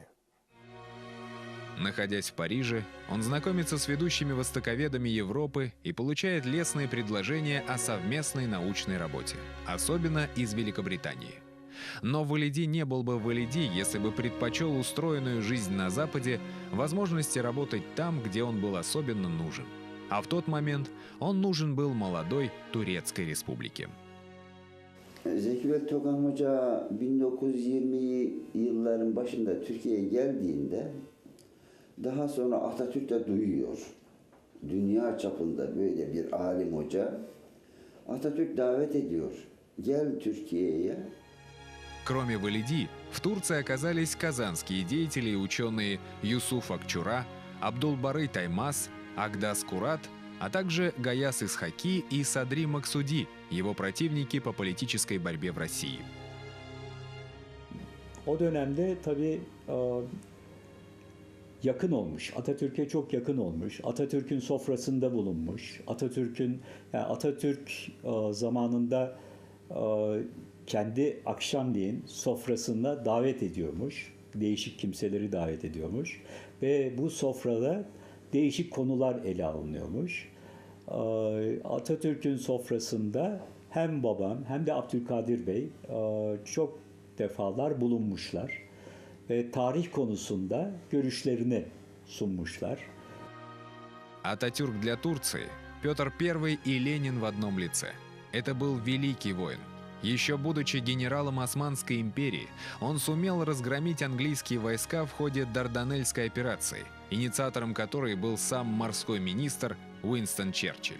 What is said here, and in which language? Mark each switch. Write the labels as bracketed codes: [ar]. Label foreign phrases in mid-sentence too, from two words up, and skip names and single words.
[ru] Находясь в Париже, он знакомится с ведущими востоковедами Европы и получает лестные предложения о совместной научной работе, особенно из Великобритании. Но Валиди не был бы Валиди, если бы предпочел устроенную жизнь на Западе возможности работать там, где он был особенно нужен. А в тот момент он нужен был молодой Турецкой республике. [tr] Zeki Bey Togan Hoca 1920 yılların başında Türkiye'ye geldiğinde daha sonra Atatürk de duyuyor. Dünya çapında böyle bir alim hoca. Atatürk davet ediyor. Gel Türkiye'ye. [ru] Кроме Валиди, в Турции оказались казанские деятели и ученые Юсуф Акчура, Абдулбары Таймас, Агдас Курат, а также Гаяс Исхаки и Садри Максуди, его противники по политической борьбе в России. [tr] O dönemde tabii yakın olmuş. Atatürk'e çok yakın olmuş. Atatürk'ün sofrasında bulunmuş. Atatürk zamanında kendi akşamleyin sofrasına davet ediyormuş. Değişik kimseleri davet ediyormuş. Ve bu sofrada değişik konular ele alınıyormuş. Atatürk'ün sofrasında hem babam hem de Abdülkadir Bey çok defalar bulunmuşlar. Ve tarih konusunda görüşlerini sunmuşlar. [ru] Ататюрк для Турции – Петр I и Ленин в одном лице. Это был великий воин. Еще будучи генералом Османской империи, он сумел разгромить английские войска в ходе Дарданельской операции, инициатором которой был сам морской министр Уинстон Черчилль.